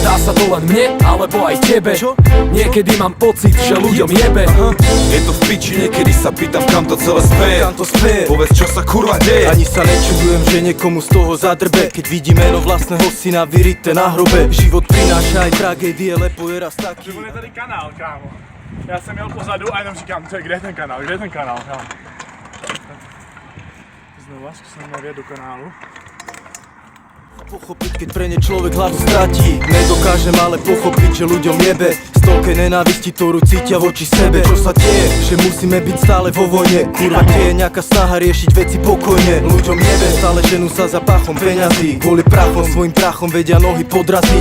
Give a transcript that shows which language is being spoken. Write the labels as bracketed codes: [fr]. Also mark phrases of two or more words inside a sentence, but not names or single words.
[sk] Zdá sa to len mne, alebo aj tebe. Niekedy mám pocit, že ľuďom jebe. Je to v piči, niekedy sa pýtam, kam to celé speje. Kam to speje? Povedz, čo sa kurva deje. Ani sa nečudujem, že niekomu z toho zadrbe, keď vidí meno vlastného syna vyrité na hrobe. Život prináša aj tragédie, lepo je raz taký. [cs] On je tady kanál, kámo. Já jsem jel pozadu a jenom říkám, kde je ten kanál, kámo. Znova zkusím nevjet do kanálu. [sk] Pochopiť, keď pre ne človek hlavu stratí. Nedokážem ale pochopiť, že ľuďom jebe z toľkej nenávisti, ktorú cítia voči sebe. Čo sa deje, že musíme byť stále vo vojne. Kurva, kde je nejaká snaha riešiť veci pokojne. Ľuďom jebe, stále ženú sa za pachom peňazí. Kvôli prachom, svojim prachom vedia nohy podraziť.